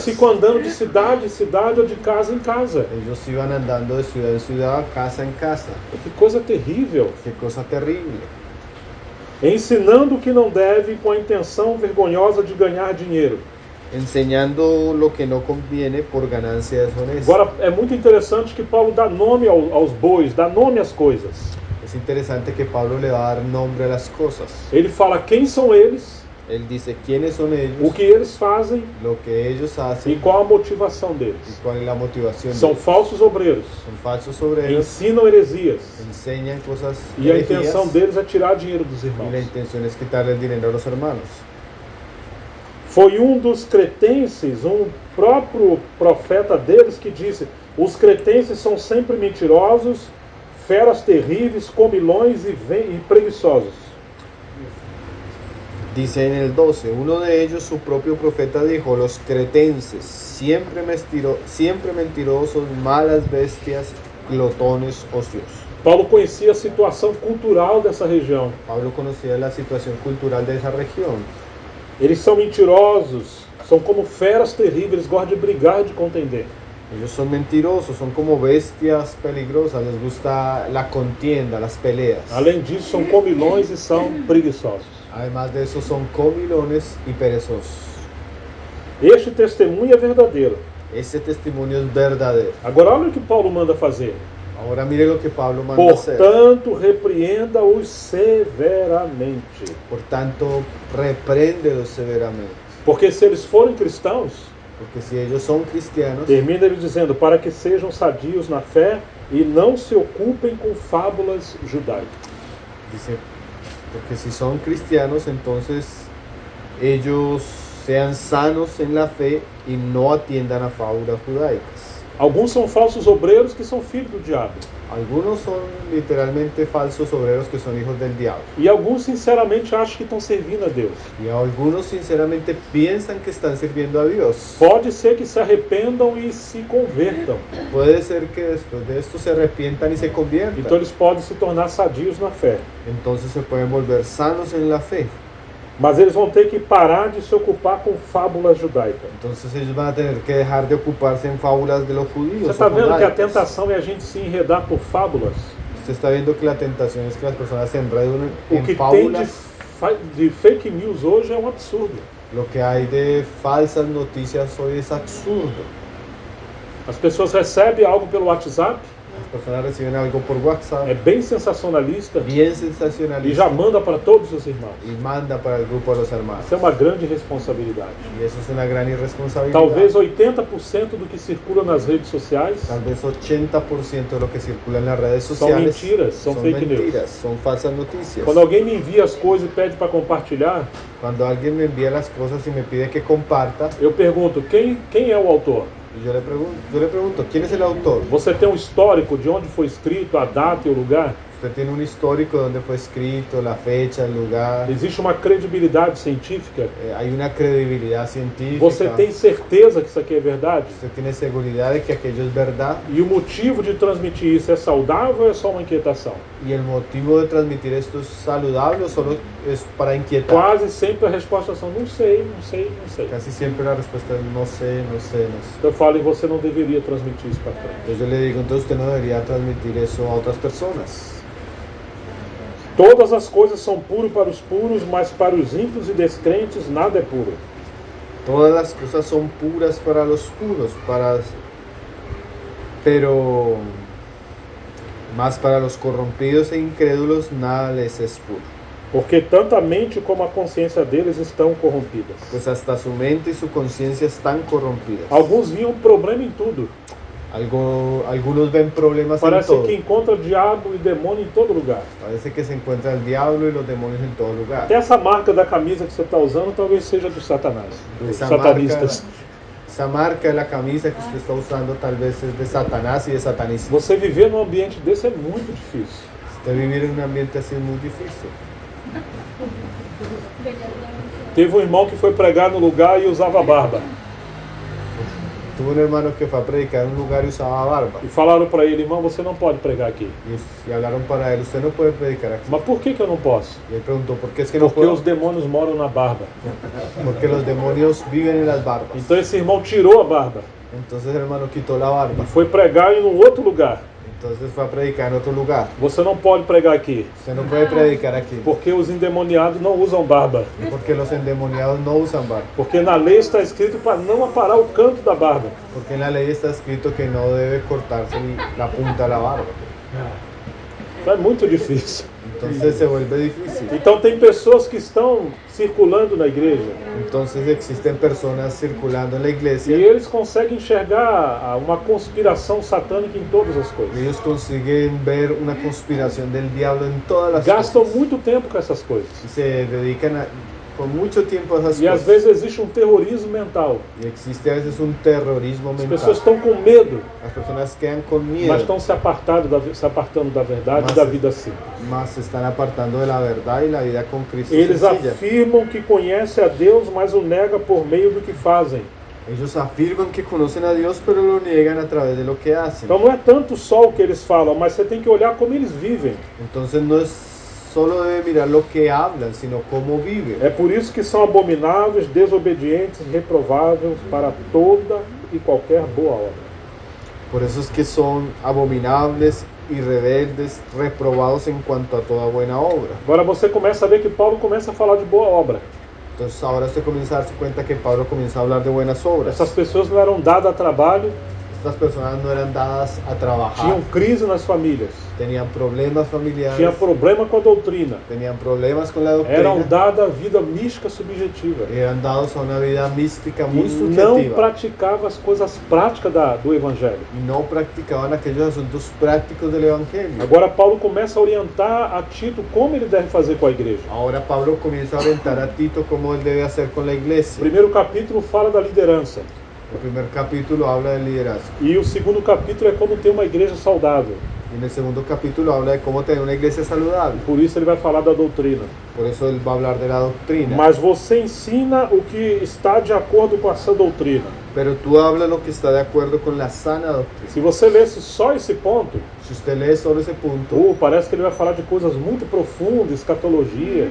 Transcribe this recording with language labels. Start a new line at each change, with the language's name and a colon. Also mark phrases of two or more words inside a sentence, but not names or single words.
Portuguese: ficam andando de cidade em cidade ou de casa em casa.
Spanish: Ellos iban andando de ciudad en ciudad, casa en casa.
Portuguese: Que coisa terrível.
Spanish: Qué cosa terrible.
Portuguese: Ensinando o que não deve com a intenção vergonhosa de ganhar dinheiro.
Spanish: Enseñando lo que no conviene por ganancia deshonesta.
Portuguese: Agora, é muito interessante que Paulo dá nome aos bois, dá nome às coisas.
Spanish: Es interesante que Pablo le va a dar nombre a las cosas.
Portuguese: Ele fala quem são eles,
Spanish: Él dice quiénes son
Portuguese: o
Spanish: ellos,
Portuguese: que eles fazem
Spanish: lo que ellos
Portuguese: e
Spanish: hacen
Portuguese: qual a motivação
Spanish: y
Portuguese: deles.
Spanish: cuál es la motivación. de
Portuguese: São
Spanish: ellos.
Portuguese: falsos obreiros,
Spanish: Son falsos obreros,
Portuguese: ensinam heresias
Spanish: enseñan cosas
Portuguese: e a
Spanish: herejías,
Portuguese: intenção deles é tirar dinheiro dos
Spanish: y la
Portuguese: irmãos.
Spanish: intención es quitarle el dinero a los hermanos.
Portuguese: Foi um dos cretenses, um próprio profeta deles, que disse: os cretenses são sempre mentirosos, feras terríveis, comilões e preguiçosos.
Spanish: Dice en el 12, uno de ellos, su propio profeta, dijo: los cretenses, siempre mentirosos, malas bestias, glotones, ociosos.
Portuguese: Paulo conhecia a situação cultural dessa região.
Spanish: Pablo conocía la situación cultural de esa región.
Portuguese: Eles são mentirosos, são como feras terríveis, gostam de brigar e de contender.
Spanish: Ellos son mentirosos, son como bestias peligrosas, les gusta la contienda, las peleas.
Portuguese: Além disso, são comilões e são preguiçosos.
Spanish: Además de eso, son comilones y perezosos.
Portuguese: Este testemunho é verdadeiro.
Spanish: ese testimonio es verdadero.
Portuguese: Agora olha o que Paulo manda fazer.
Spanish: Ahora mire lo que Pablo manda hacer.
Portuguese: Portanto, repreenda-os severamente.
Spanish: Por tanto, repréndelos severamente.
Portuguese: Porque se eles forem cristãos,
Spanish: Porque si ellos son cristianos,
Portuguese: termina ele dizendo, para que sejam sadios na fé e não se ocupem com fábulas judaicas.
Spanish: dice, porque si son cristianos, entonces ellos sean sanos en la fe y no atiendan a fábulas judaicas.
Portuguese: Alguns são falsos obreiros que são filhos do diabo.
Spanish: Algunos son literalmente falsos obreros que son hijos del diablo.
Portuguese: E alguns, sinceramente, acham que estão servindo a Deus.
Spanish: Y algunos sinceramente piensan que están sirviendo a Dios.
Portuguese: Pode ser que se arrependam e se convertam.
Spanish: Puede ser que después de esto se arrepientan y se conviertan.
Portuguese: Então eles podem se tornar sadios na fé.
Spanish: Entonces se pueden volver sanos en la fe.
Portuguese: Mas eles vão ter que parar de se ocupar com fábulas judaicas.
Spanish: Entonces ellos van a tener que dejar de ocuparse en fábulas de los judíos.
Portuguese: Você está vendo que a tentação é a gente se enredar por fábulas?
Spanish: Usted está viendo que la tentación es que las personas se enreden
Portuguese: O
Spanish: en
Portuguese: que tem
Spanish: fábulas.
Portuguese: de
English: fake news
Portuguese: hoje é um absurdo.
Spanish: Lo que hay de falsas noticias hoy es absurdo.
Portuguese: As pessoas recebem algo pelo WhatsApp,
Spanish: Las personas reciben algo por WhatsApp,
Portuguese: é bem sensacionalista,
Spanish: bien
Portuguese: e
Spanish: sensacionalista,
Portuguese: já manda para todos os irmãos.
Spanish: y manda para el grupo de los hermanos.
Portuguese: Isso é uma grande responsabilidade.
Spanish: Y eso es una gran irresponsabilidad.
Portuguese: Talvez 80% do que circula nas redes sociais
Spanish: Tal vez 80% de lo que circula en las redes
Portuguese: são
Spanish: sociales
Portuguese: mentiras, são
English: fake news.
Spanish: mentiras, son falsas noticias.
Portuguese: Quando alguém me envia as coisas e pede para compartilhar,
Spanish: Cuando alguien me envía las cosas y me pide que comparta,
Portuguese: eu pergunto, quem é o autor?
Spanish: y yo le pregunto, ¿quién es el autor?
Portuguese: Você tem um histórico de onde foi escrito, a data e o lugar?
Spanish: Usted tiene un histórico de dónde fue escrito, la fecha, el lugar.
Portuguese: Existe uma credibilidade científica?
Spanish: Hay una credibilidad científica.
Portuguese: Você tem certeza que isso aqui é verdade?
Spanish: Usted tiene seguridad de que aquello es verdad.
Portuguese: E o motivo de transmitir isso é saudável ou é só uma inquietação?
Spanish: Y el motivo de transmitir esto es saludable o solo es para inquietar.
Portuguese: Quase sempre a resposta são não sei, não sei, não sei.
Spanish: Casi siempre la respuesta es no sé, no sé, no sé.
Portuguese: Então eu falo, e você não deveria transmitir isso para frente.
Spanish: Entonces yo le digo, entonces usted no debería transmitir eso a otras personas.
Portuguese: Todas as coisas são puras para os puros, mas para os ímpios e descrentes nada é puro.
Spanish: Todas las cosas son puras para los puros, pero más para los corrompidos e incrédulos nada les es puro.
Portuguese: Porque tanto a mente como a consciência deles estão corrompidas.
Spanish: Pues hasta su mente y su conciencia están corrompidas.
Portuguese: Alguns viam problema em tudo.
Spanish: Algunos ven problemas en
Portuguese: Parece
Spanish: todo.
Portuguese: que encontra diabo e demônio em todo lugar.
Spanish: Parece que se encuentra el diablo y los demonios en todo lugar.
Portuguese: Até essa marca da camisa que você está usando talvez seja dos satanás, dos
Spanish: Esa
Portuguese: satanistas.
Spanish: marca de la camisa que usted está usando tal vez es de Satanás y de satanismo.
Portuguese: Você viver num ambiente desse é muito difícil.
Spanish: Usted vivir en un ambiente así es muy difícil.
Portuguese: Teve um irmão que foi pregar no lugar e usava barba.
Spanish: Tuve un hermano que fue a predicar en un lugar y usaba barba.
Portuguese: E falaram para ele, irmão, você não pode pregar aqui.
Spanish: Y hablaron para él, usted no puede predicar aquí.
Portuguese: Mas por que eu não posso?
Spanish: Y él preguntó, ¿por qué es que no
Portuguese: Porque
Spanish: puedo?
Portuguese: os demônios moram na barba.
Spanish: Porque los demonios viven en las barbas.
Portuguese: Então esse irmão tirou a barba
Spanish: Entonces el hermano quitó la
Portuguese: e
Spanish: barba.
Portuguese: foi pregar em um outro lugar.
Spanish: Entonces fue a predicar en otro lugar.
Portuguese: Você não pode pregar aqui,
Spanish: Usted no puede predicar aquí.
Portuguese: porque os endemoniados não usam barba.
Spanish: Porque los endemoniados no usan barba.
Portuguese: Porque na lei está escrito para não aparar o canto da barba.
Spanish: Porque en la ley está escrito que no debe cortarse la punta de la barba.
Portuguese: Então é muito difícil.
Spanish: Entonces se vuelve difícil.
Portuguese: Então tem pessoas que estão circulando na igreja
Spanish: Entonces existen personas circulando en la
Portuguese: e
Spanish: iglesia
Portuguese: eles conseguem enxergar uma conspiração satânica em todas as
Spanish: y
Portuguese: coisas.
Spanish: ellos consiguen ver una conspiración del diablo en todas las
Portuguese: Gastam
Spanish: cosas.
Portuguese: muito tempo com essas coisas.
Spanish: Y se dedican por mucho tiempo a esas
Portuguese: E às
Spanish: cosas.
Portuguese: vezes existe um terrorismo mental.
Spanish: Y existe a veces un terrorismo
Portuguese: As
Spanish: mental.
Portuguese: pessoas estão com medo,
Spanish: Las personas quedan con
Portuguese: mas
Spanish: miedo,
Portuguese: estão se apartando da verdade e da vida simples.
Spanish: mas se están apartando de la verdad y la vida con Cristo
Portuguese: Eles
Spanish: sencilla.
Portuguese: afirmam que conhecem a Deus, mas o nega por meio do que fazem.
Spanish: Ellos afirman que conocen a Dios, pero lo niegan a través de lo que hacen.
Portuguese: Então não é tanto só o que eles falam, mas você tem que olhar como eles vivem.
Spanish: Entonces no es solo debe mirar lo que hablan, sino cómo viven.
Portuguese: É por isso que são abomináveis, desobedientes, reprováveis para toda e qualquer boa obra.
Spanish: Por eso es que son abominables y rebeldes, reprobados en cuanto a toda buena obra.
Portuguese: Agora você começa a ver que Paulo começa a falar de boa obra.
Spanish: Entonces ahora usted comienza a darse cuenta que Pablo comienza a hablar de buenas obras.
Portuguese: Essas pessoas não eram dadas a trabalho,
Spanish: Estas personas no eran dadas a trabajar,
Portuguese: tinham crise nas famílias,
Spanish: tenían problemas familiares,
Portuguese: tinham problema com a doutrina,
Spanish: tenían problemas con la
Portuguese: eram
Spanish: doctrina,
Portuguese: dadas a vida mística subjetiva.
Spanish: eran dados a una vida mística muy
Portuguese: E não
Spanish: subjetiva
Portuguese: praticava as coisas práticas do Evangelho.
Spanish: y no practicaban aquellos asuntos prácticos del Evangelio.
Portuguese: Agora Paulo começa a orientar a Tito como ele deve fazer com a igreja.
Spanish: Ahora Pablo comienza a orientar a Tito cómo él debe hacer con la
Portuguese: O
Spanish: iglesia.
Portuguese: primeiro capítulo fala da liderança.
Spanish: El primer capítulo habla del liderazgo
Portuguese: E o segundo capítulo é como ter uma igreja saudável.
Spanish: y en el segundo capítulo habla de cómo tener una iglesia saludable.
Portuguese: Por isso ele vai falar da doutrina.
Spanish: Por eso él va a hablar de la doctrina.
Portuguese: Mas você ensina o que está de acordo com essa doutrina.
Spanish: Pero tú hablas lo que está de acuerdo con la sana doctrina.
Portuguese: Se você lesse só esse ponto,
Spanish: Si usted lee solo ese punto,
Portuguese: parece que ele vai falar de coisas muito profundas, escatologia.